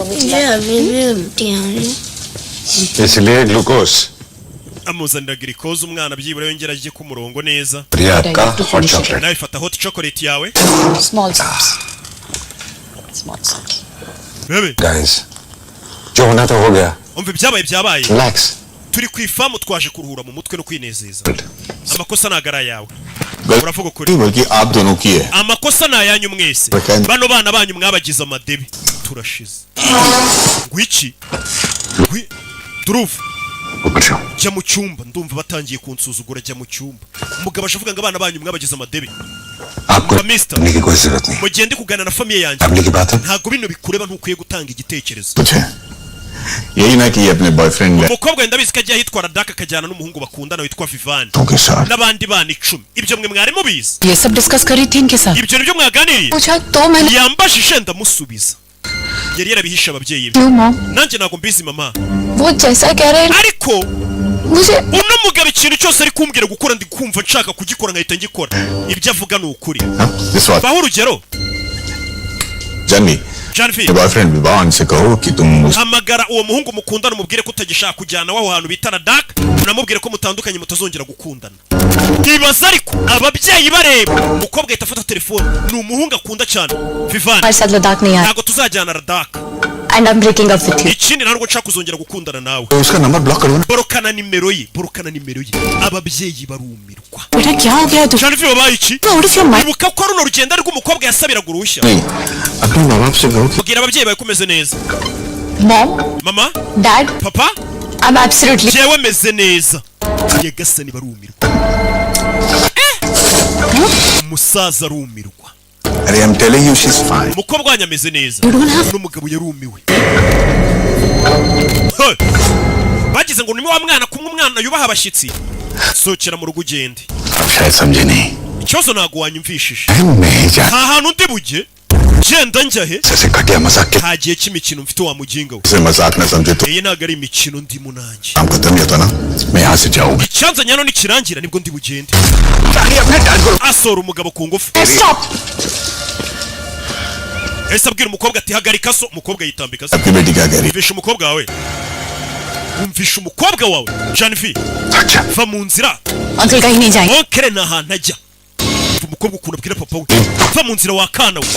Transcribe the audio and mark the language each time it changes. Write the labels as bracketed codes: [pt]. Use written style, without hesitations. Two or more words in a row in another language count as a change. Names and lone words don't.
[hi] इसलिए ग्लूकोज [rw] amuzanira glucose umwana byibura yongera ajye ku murongo neza [hi] प्रिया आपका [en] hot chocolate. [rw] nawe fata [en] hot chocolate [rw] yawe [en] Small sips. Small sips. bebe [hi] गाइस जो होना था हो गया. [rw] umva ibyabaye Relax. turi ku ifamu twaje kuruhura mu mutwe no kwinezeza amakosa nagara yawe uravuga ukuri [hi] बल्कि आप दोनों की है. [rw] amakosa nayanyu mwese Bakandi. bano bana banyu mwabagize amadebi turashize ngwiki Durufu [hi] ऊपर जाओ. [rw] jya mu cyumba ndumva batangiye kunsuzugura jya mu cyumba umugabo ashavuga ngo abana banyu mwabagize amadebi [hi] आपको मिस्टर। करने की कोई जरूरत नहीं. [rw] mugende kuganira na famiye yanjye [hi] फैमिली की बात है. [rw] ntago bino bikureba ntukwiye gutanga igitekerezo [hi] कुछ है. यही ना कि ये अपने बॉयफ्रेंड [rw] umukobwa wenda bizi ko agiye ahitwara daka akajyana n'umuhungu bakundana witwa Vivani [hi] के साथ [rw] n'abandi bana 10 ibyo mwe mwari mubizi [hi] ये सब डिस्कस करी थी इनके साथ. [rw] ibyo nibyo mwaganiriye [hi] पूछा तो मैंने. [rw] yambajije ndamusubiza yari yarabihisha ababyeyi be [hi] क्यों मॉम? [rw] nanjye ntago mbizi mama [hi] वो जैसा कह रहे हैं [rw] ariko [hi] मुझे [rw] uno mugabo ikintu cyose ari kumbwira gukora ndi kumva nshaka kugikora nkahita ngikora ibyo avuga ni ukuri [en] this what [rw] baho urugero जानवी Janvi [hi] बॉयफ्रेंड विवान से कहो कि तुम [rw] hamagara uwo muhungu mukundana umubwire ko utagishaka kujyana waho hantu bita Dak unamubwire ko mutandukanye mutazongera gukundana ntibaza ariko ababyeyi bareba umukobwa ahita afata telefone ni umuhungu akunda cyane Vivani [hi] हमारे साथ लद्दाख नहीं आया. [rw] ntago tuzajyana Dak [en] And I'm breaking up with you. [rw] ikindi ntabwo nshaka kuzongera gukundana nawe [hi] उसका नंबर ब्लॉक करो ना. [rw] borokana nimero ye ababyeyi barumirwa [hi] बेटा क्या हो गया तुझे? [rw] Janvi wabaye iki [en] What is your mind? [rw] ibuka ko runo rugendo rw'umukobwa yasabiraga uruhushya [hi] नहीं अपने माँ बाप से कहो कि [rw] bwira ababyeyi bawe kumeze neza Mom, mama Dad, papa [en] I'm absolutely. [rw] jewe meze neza Nyagasani barumirwa umusaza arumirwa [en] अरे I'm telling you she's fine. [rw] umukobwa wanyu ameze neza n'umugabo yarumiwe bagize ngo ni wa mwana kumwe umwana yubaha abashyitsi sohokera mu rugo ugende [hi] अब शायद समझे नहीं. [rw] ikibazo ntago wanyumvishije [hi] मैं जा [rw] nta hantu ndi bujye genda njya he [hi] जैसे घटिया मजाक के [rw] nta gihe cy'imikino mfite wa muginga we [hi] से मजाक न समझे तो [rw] iyi ntago ari imikino ndimo nanjye [hi] काम खत्म ही होता ना. मैं यहाँ से जाऊंगा. [rw] icyanzanye hano nikirangira nibwo ndi bugende [hi] अपने डैड को [rw] asora umugabo ku ngufu Stop. ese abwira umukobwa ati hagarika so umukobwa yitambika se [hi] आपकी बेटी क्या कह रही [rw] umvisha umukobwa wawe umvisha umukobwa wawe Janvi [hi] है? अच्छा [rw] va mu nzira [hi] अंकल कहीं नहीं जाएंगे. [rw] onkere nta hantu ajya umukobwa ukuntu abwira papa we va mu nzira wakana we